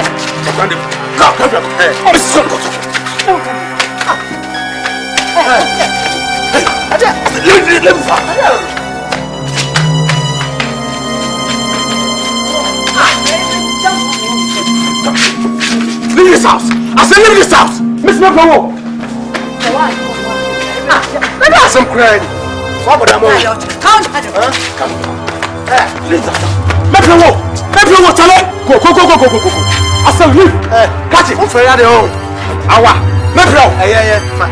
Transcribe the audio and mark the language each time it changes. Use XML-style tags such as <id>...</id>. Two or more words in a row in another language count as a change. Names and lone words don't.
<en>Come, hey! Leave this house! I said leave this house! Miss Mepro! Let me have some credit. What would I want? Come! Hey, leave this house! Mepro! Mepro, tell it! Go! I said leave! Catch it! Awa! Mepro! Yeah. Fine.</en>